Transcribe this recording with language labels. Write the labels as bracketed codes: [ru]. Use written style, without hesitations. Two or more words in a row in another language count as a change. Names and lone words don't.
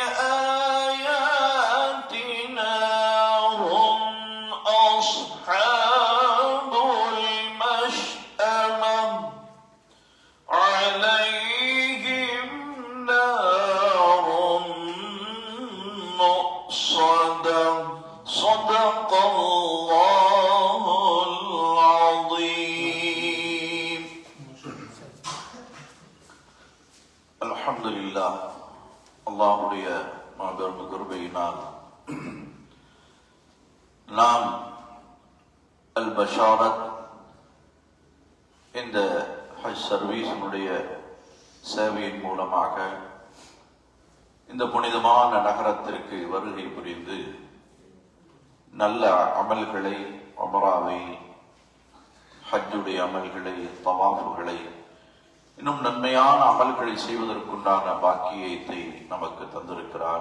[ar] بآياتنا هم أصحاب المشأمة عليهم نار مؤصدة صدق الله العظيم. الحمد لله [ta] அல்லாஹ்வுடைய மாபெரும் கிருபையினால் நாம் அல் பஷாரத் இந்த ஹஜ் சர்வீஸினுடைய சேவையின் மூலமாக இந்த புனிதமான நகரத்திற்கு வருகை புரிந்து நல்ல அமல்களை, உம்ராவை, ஹஜ்ஜுடைய அமல்களை, தவாஃபுகளை, இன்னும் நன்மையான அமல்களை செய்வதற்குண்டான பாக்கியத்தை நமக்கு தந்திருக்கிறான்.